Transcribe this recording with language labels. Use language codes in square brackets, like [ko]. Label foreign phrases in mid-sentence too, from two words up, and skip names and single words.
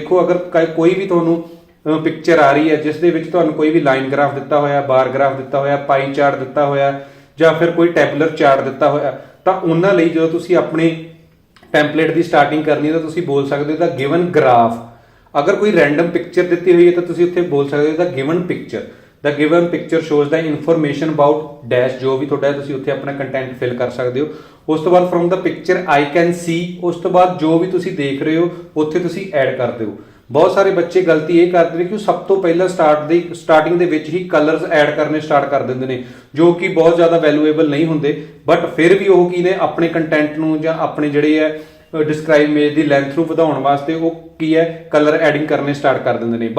[pa] ਦੇਖੋ, ਅਗਰ ਕੋਈ ਵੀ ਤੁਹਾਨੂੰ ਪਿਕਚਰ ਆ ਰਹੀ ਹੈ ਜਿਸ ਦੇ ਵਿੱਚ ਤੁਹਾਨੂੰ ਕੋਈ ਵੀ [en] line graph [pa] ਦਿੱਤਾ ਹੋਇਆ, [en] bar graph [pa] ਦਿੱਤਾ ਹੋਇਆ, [en] pie chart [pa] ਦਿੱਤਾ ਹੋਇਆ ਜਾਂ ਫਿਰ ਕੋਈ [en] tabular chart [pa] ਦਿੱਤਾ ਹੋਇਆ, ਤਾਂ ਉਹਨਾਂ ਲਈ ਜਦੋਂ ਤੁਸੀਂ ਆਪਣੇ ਟੈਂਪਲੇਟ ਦੀ ਸਟਾਰਟਿੰਗ ਕਰਨੀ ਹੈ ਤਾਂ ਤੁਸੀਂ ਬੋਲ ਸਕਦੇ ਹੋ [en] the given graph. [pa] ਅਗਰ ਕੋਈ [en] random picture [pa] ਦਿੱਤੀ ਹੋਈ ਹੈ ਤਾਂ ਤੁਸੀਂ ਉੱਥੇ ਬੋਲ ਸਕਦੇ ਹੋ [en] the given picture. The given picture shows the information about dash, [pa] ਜੋ ਵੀ ਤੁਹਾਡਾ ਤੁਸੀਂ ਉੱਥੇ ਆਪਣਾ [en] content fill [pa] ਕਰ ਸਕਦੇ ਹੋ। ਉਸ ਤੋਂ ਬਾਅਦ [en] from the picture I can see, [pa] ਉਸ ਤੋਂ ਬਾਅਦ ਜੋ ਵੀ ਤੁਸੀਂ ਦੇਖ ਰਹੇ ਹੋ ਉੱਥੇ ਤੁਸੀਂ ਐਡ ਕਰ ਦਿਓ। ਬਹੁਤ ਸਾਰੇ ਬੱਚੇ ਗਲਤੀ ਇਹ ਕਰਦੇ ਨੇ ਕਿ ਉਹ ਸਭ ਤੋਂ ਪਹਿਲਾਂ ਸਟਾਰਟਿੰਗ ਦੇ ਵਿੱਚ ਹੀ [en] colors add [pa] ਕਰਨੇ ਸਟਾਰਟ ਕਰ ਦਿੰਦੇ ਨੇ, ਜੋ ਕਿ ਬਹੁਤ ਜ਼ਿਆਦਾ ਵੈਲਿਊਏਬਲ ਨਹੀਂ ਹੁੰਦੇ। ਬਟ ਫਿਰ ਵੀ ਉਹ ਕੀ ਨੇ, ਆਪਣੇ ਕੰਟੈਂਟ ਨੂੰ ਜਾਂ ਆਪਣੇ ਜਿਹੜੇ ਹੈ [en] describe image [pa] ਦੀ ਲੈਂਥ ਨੂੰ ਵਧਾਉਣ ਵਾਸਤੇ ਉਹ ਕੀ ਹੈ [en] color adding [pa] ਕਰਨੇ ਸਟਾਰਟ ਕਰ ਦਿੰਦੇ ਨੇ।